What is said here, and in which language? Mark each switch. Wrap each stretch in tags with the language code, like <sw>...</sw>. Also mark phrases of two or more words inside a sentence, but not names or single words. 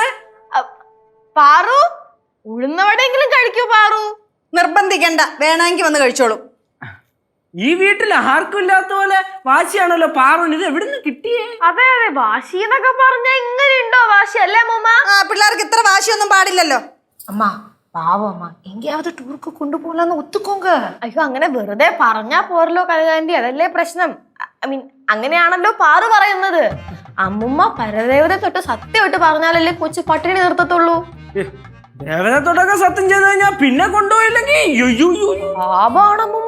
<ml>പാറു, ഉഴുന്നവടെങ്കിലും കഴിക്കൂ പാറു. നിർബന്ധിക്കണ്ട, വേണമെങ്കിൽ വന്ന് കഴിച്ചോളൂ. ഈ വീട്ടിൽ ആർക്കും ഇല്ലാത്ത പോലെ വാശിയാണല്ലോ പാറുവിന്. ഇത് എവിടുന്ന് കിട്ടിയേ? അതെ അതെ, വാശി എന്നൊക്കെ പറഞ്ഞ ഇങ്ങനെ ഉണ്ടോ വാശി, അല്ലേ അമ്മൂമ്മ? ആ, പിള്ളേർക്ക് ഇത്ര വാശിയൊന്നും പാടില്ലല്ലോ.</ml> <ta>அம்மா பாவம் அம்மா, எங்கேயாவது டூருக்கு கொண்டு போகலான்னு ஒத்துக்கோங்க.</ta> <ml>അയ്യോ, അങ്ങനെ വെറുതെ പറഞ്ഞാ പോരല്ലോ കനകാന്റി, അതല്ലേ പ്രശ്നം.</ml> <en>I mean,</en> <ml>അങ്ങനെയാണല്ലോ പാറു പറയുന്നത്. അമ്മുമ്മ പരദേവത തൊട്ട് സത്യമായിട്ട് പറഞ്ഞാലല്ലേ കൊച്ചു പട്ടിണി നിർത്തത്തുള്ളൂ. ദേവതത്തോടൊക്കെ സത്യം ചെയ്ത് കഴിഞ്ഞാൽ പിന്നെ കൊണ്ടുപോയില്ലെങ്കിൽ പാപാണ് അമ്മുമ്മ.</ml>